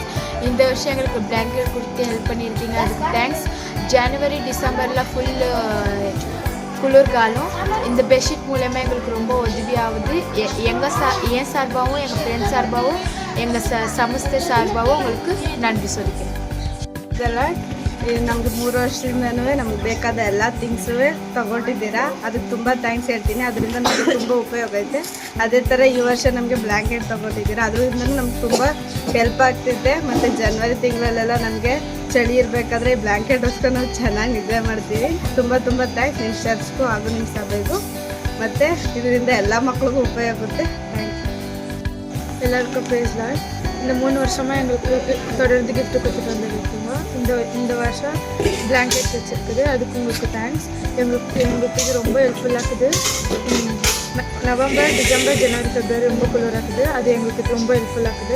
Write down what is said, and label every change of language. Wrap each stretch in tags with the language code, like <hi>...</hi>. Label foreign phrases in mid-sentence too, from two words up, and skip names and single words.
<ta>இந்த வருஷம் எங்களுக்கு பிளாங்கெட் கொடுத்து ஹெல்ப் பண்ணியிருக்கீங்க, அதுக்கு தேங்க்ஸ். ஜனவரி டிசம்பரில் ஃபுல் குளிர்காலம். இந்த பெட்ஷீட் மூலமாக எங்களுக்கு ரொம்ப உதவியாகுது. என் சார்பாகவும் எங்கள் ஃப்ரெண்ட்ஸ் சார்பாகவும் எங்கள் சமஸ்த சார்பாகவும் உங்களுக்கு நன்றி சொல்லிக்கிறேன்.</ta> <kn>ಇದೆಲ್ಲ ನಮ್ಗೆ 3 ವರ್ಷದಿಂದನೂ ನಮ್ಗೆ ಬೇಕಾದ ಎಲ್ಲ ಥಿಂಗ್ಸು ತೊಗೊಟ್ಟಿದ್ದೀರಾ, ಅದಕ್ಕೆ ತುಂಬ ಥ್ಯಾಂಕ್ಸ್ ಹೇಳ್ತೀನಿ. ಅದರಿಂದ ನಮಗೆ ತುಂಬ ಉಪಯೋಗ ಐತೆ. ಅದೇ ಥರ ಈ ವರ್ಷ ನಮಗೆ ಬ್ಲ್ಯಾಂಕೆಟ್ ತೊಗೊಟ್ಟಿದ್ದೀರಾ, ಅದರಿಂದ ನಮ್ಗೆ ತುಂಬ ಹೆಲ್ಪ್ ಆಗ್ತಿದೆ. ಮತ್ತು ಜನವರಿ ತಿಂಗಳಲ್ಲೆಲ್ಲ ನಮಗೆ ಚಳಿ ಇರಬೇಕಾದ್ರೆ ಈ ಬ್ಲ್ಯಾಂಕೆಟ್ ಹೊಸ್ಕೊಂಡು ನಾವು ಚೆನ್ನಾಗಿ ನಿದ್ದೆ ಮಾಡ್ತೀವಿ. ತುಂಬ ತುಂಬ ಥ್ಯಾಂಕ್ಸ್ ನಿಮ್ಮ ಚರ್ಚ್ಗೂ ಹಾಗೂ ನಿಮ್ಮ ಸಭೆಗೂ. ಮತ್ತು ಇದರಿಂದ ಎಲ್ಲ</kn> <ta>மக்களுக்கும் உபயோக ஆகுது. தேங்க்ஸ். எல்லாருக்கும்</ta> <en>praise Lord.</en> <ta>இந்த 3 வருஷமாக எங்களுக்கு தொடர்ந்து கிஃப்ட் கொடுத்துட்டு வந்துருக்கீங்க. இந்த வருஷம் பிளாங்கெட் வச்சுருக்குது, அதுக்கு உங்களுக்கு தேங்க்ஸ். எங்களுக்கு இது ரொம்ப ஹெல்ப்ஃபுல்லாக இருக்குது. நவம்பர் டிசம்பர் ஜனவரி பிப்ரவரி ரொம்ப குளிராக இருக்குது, அது எங்களுக்கு ரொம்ப ஹெல்ப்ஃபுல்லாக இருக்குது.</ta>